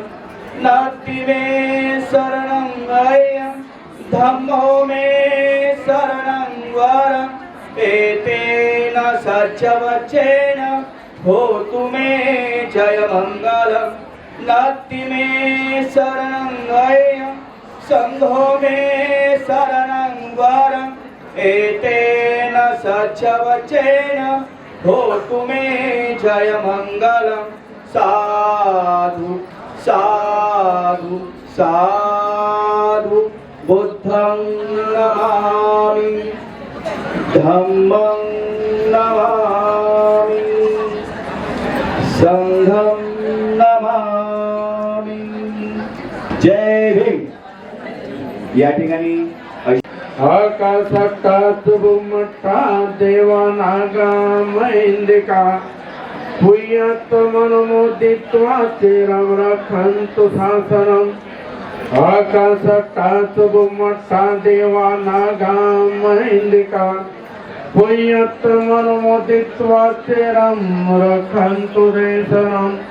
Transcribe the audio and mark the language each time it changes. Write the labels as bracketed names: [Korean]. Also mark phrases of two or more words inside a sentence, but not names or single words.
[Pali] नत्ति मे शरणं अय्यं धम्मो मे शरणं वरं एतेन सज्जवचेन होतु मे जयमङ्गलम्. नत्ति मे शरणं अय्यं संघो मे शरणं वरं एतेन सज्जवचेन होतु मे जयमङ्गलम्. साधु साधु साधु. बुद्धं नमामि धम्मं नमामि संघं नमामि. [Marathi] जय भीम. या ठिकाणी [Pali] आकाशात बुमटा देवानागा मैंदिका पुय्यत मनोदित्वा चिरं रक्षन्तु शासनम्. आकाशात बुमटा देवानागा मैंदिका पुय्यत मनोदित्वा चिरं रक्षन्तु देशनम्.